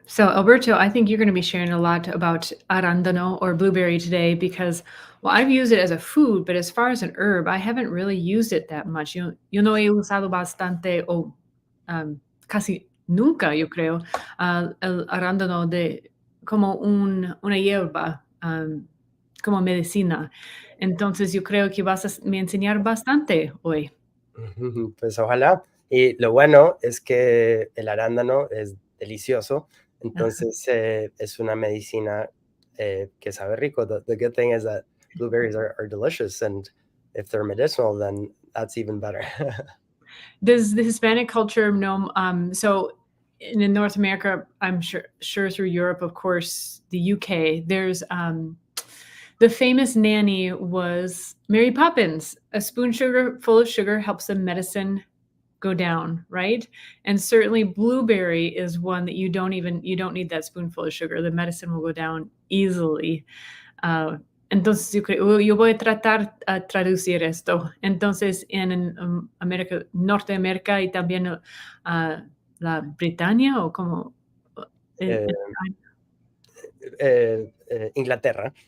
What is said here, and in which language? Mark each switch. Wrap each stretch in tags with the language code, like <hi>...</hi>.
<en>So, Alberto, I think you're going to be sharing a lot about arandano or blueberry today because, well, I've used it as a food, but as far as an herb, I haven't really used it that much.</en> <es>Yo no he usado bastante o casi nunca, yo creo, el arándano de como una hierba, como medicina. Entonces, yo creo que vas a me enseñar bastante hoy. Ujú, pues ojalá. Y lo bueno es que el arándano es delicioso, entonces es una medicina que sabe rico.</es> <en>The good thing is that blueberries are delicious, and if they're medicinal, then that's even better. Does the Hispanic culture know? So in North America, I'm sure through Europe, of course, the UK. There's the famous nanny was Mary Poppins. A spoon sugar full of sugar helps the medicine go down, right? And certainly blueberry is one that you don't need that spoonful of sugar. The medicine will go down easily.</en> <es>Uh, entonces yo voy a tratar a traducir esto. Entonces en América, Norteamérica y también la Britania o como en Eh, Inglaterra.</es>